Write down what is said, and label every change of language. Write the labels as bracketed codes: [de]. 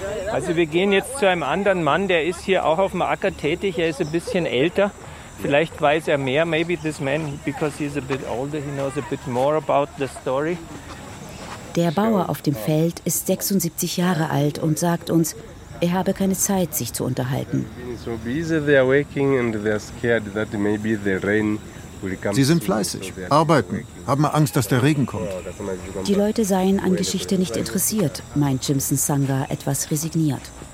[de] Also wir gehen jetzt zu einem anderen Mann, der ist hier auch auf dem Acker tätig, er ist ein bisschen älter. Vielleicht weiß er mehr, [en] maybe this man, because he's a bit older, he knows a bit more about the story. [de] Der Bauer auf dem Feld ist 76 Jahre alt und sagt uns, er habe keine Zeit, sich zu unterhalten. Sie sind fleißig, arbeiten, haben Angst, dass der Regen kommt. Die Leute seien an Geschichte nicht interessiert, meint Jimson Sanga etwas resigniert.